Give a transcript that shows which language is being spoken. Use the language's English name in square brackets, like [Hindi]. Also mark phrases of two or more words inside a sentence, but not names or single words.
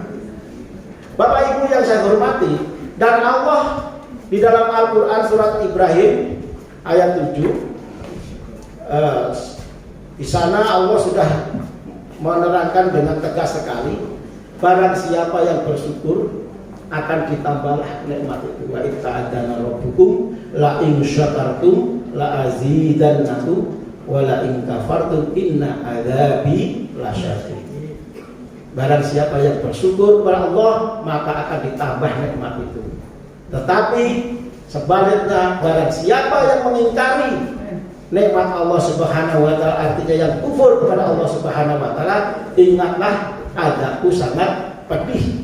[Indonesian] Bapak Ibu yang saya hormati, dan Allah di dalam Al-Quran surat Ibrahim ayat 7, di sana Allah sudah menerangkan dengan tegas sekali, barang siapa yang bersyukur akan ditambahlah nikmat itu. [Arabic] وتأذن ربكم لئن شكرتم لأزيدنكم ولئن كفرتم إن عذابي لشديد. [Indonesian] Barang siapa yang bersyukur kepada Allah, maka akan ditambah nikmat itu. Tetapi sebaliknya, barang siapa yang mengingkari nikmat Allah [Arabic] سبحانه وتعالى, [Indonesian] artinya yang kufur kepada Allah [Arabic] سبحانه وتعالى, [Indonesian] ingatlah azabku sangat pedih.